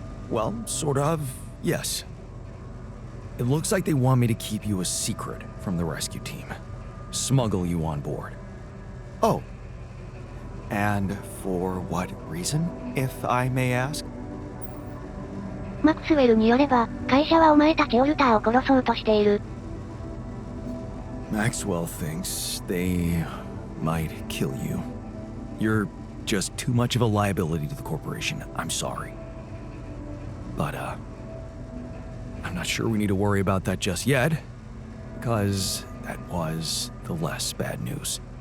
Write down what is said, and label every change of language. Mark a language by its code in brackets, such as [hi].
[en] Well, sort of, yes. It looks like they want me to keep you a secret from the rescue team. Smuggle you on board. Oh. And for what reason, if I may ask? [ja] マクスウェルによれば、会社はお前たちオルターを殺そうとしている。 [en] Maxwell thinks they might kill you. You're just too much of a liability to the corporation. I'm sorry. But, I'm not sure we need to worry about that just yet, because that was the less bad news.